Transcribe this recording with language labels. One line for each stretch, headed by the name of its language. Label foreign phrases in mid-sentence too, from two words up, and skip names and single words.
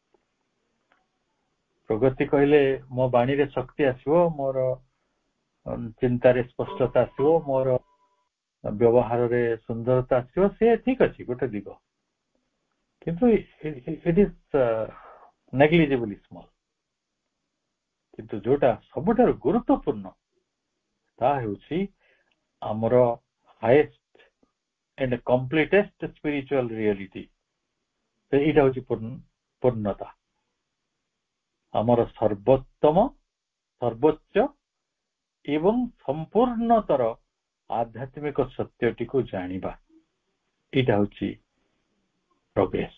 Odia: ପ୍ରଗତି କହିଲେ ମୋ ବାଣୀରେ ଶକ୍ତି ଆସିବ, ମୋର ଚିନ୍ତାରେ ସ୍ପଷ୍ଟତା ଆସିବ, ମୋର ବ୍ୟବହାରରେ ସୁନ୍ଦରତା ଆସିବ, ସେ ଠିକ ଅଛି ଗୋଟେ ଦିଗ, କିନ୍ତୁ
English: it is negligibly small.
Odia: କିନ୍ତୁ ଯୋଉଟା ସବୁଠାରୁ ଗୁରୁତ୍ୱପୂର୍ଣ୍ଣ ତାହା ହେଉଛି ଆମର
English: highest and completest spiritual reality.
Odia: ଏଇଟା ହଉଛି ପୂର୍ଣ୍ଣତା, ଆମର ସର୍ବୋତ୍ତମ, ସର୍ବୋଚ୍ଚ ଏବଂ ସମ୍ପୂର୍ଣ୍ଣତର ଆଧ୍ୟାତ୍ମିକ ସତ୍ୟଟିକୁ ଜାଣିବା। ଏଇଟା ହଉଛି ପ୍ରୋଗ୍ରେସ।